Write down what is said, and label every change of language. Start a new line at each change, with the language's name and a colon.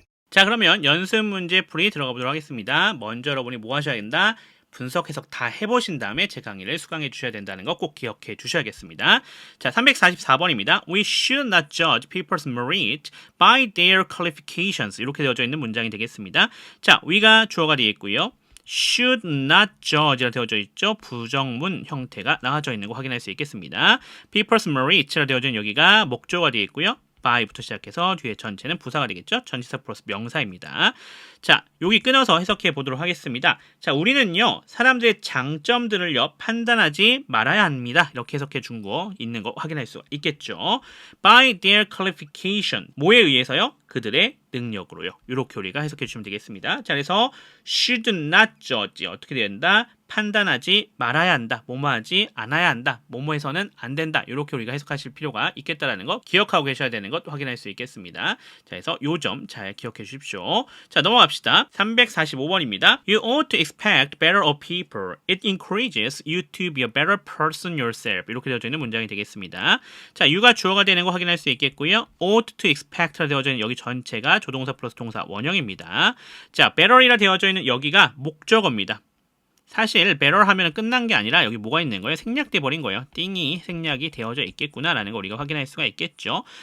Korean: 자, 그러면 연습 문제 풀이 들어가 보도록 하겠습니다. 먼저 여러분이 뭐 하셔야 된다? 분석, 해석 다 해보신 다음에 제 강의를 수강해 주셔야 된다는 거 꼭 기억해 주셔야겠습니다. 자, 344번입니다.
English: We should not judge people's merit by their qualifications.
Korean: 이렇게 되어져 있는 문장이 되겠습니다. 자, we가 주어가 되어 있고요.
English: should not judge
Korean: 라 되어져 있죠. 부정문 형태가 나와져 있는 거 확인할 수 있겠습니다.
English: people's merit
Korean: 라 되어져 있는 여기가 목조가 되어 있고요. by부터 시작해서 뒤에 전체는 부사가 되겠죠. 전치사 플러스 명사입니다. 자, 여기 끊어서 해석해 보도록 하겠습니다. 자, 우리는요, 사람들의 장점들을요, 판단하지 말아야 합니다. 이렇게 해석해 준 거 있는 거 확인할 수 있겠죠.
English: by their qualification.
Korean: 뭐에 의해서요? 그들의 능력으로요. 이렇게 우리가 해석해 주시면 되겠습니다. 자, 그래서
English: should not judge.
Korean: 어떻게 된다? 판단하지 말아야 한다. 뭐뭐하지 않아야 한다. 뭐뭐해서는 안 된다. 이렇게 우리가 해석하실 필요가 있겠다라는 거 기억하고 계셔야 되는 것 확인할 수 있겠습니다. 자, 그래서 요 점 잘 기억해 주십시오. 자, 넘어갑시다. 345번입니다.
English: You ought to expect better of people. It encourages you to be a better person yourself.
Korean: 이렇게 되어져 있는 문장이 되겠습니다. 자, you가 주어가 되는 거 확인할 수 있겠고요.
English: ought to expect
Korean: 라 되어져 있는 여기 전체가 조동사 플러스 동사 원형입니다. 자, better이라 되어져 있는 여기가 목적어입니다. 사실 better 하면 끝난 게 아니라 여기 뭐가 있는 거예요? 생략돼 버린 거예요. 띵이 생략이 되어져 있겠구나라는 걸 우리가 확인할 수가 있겠죠.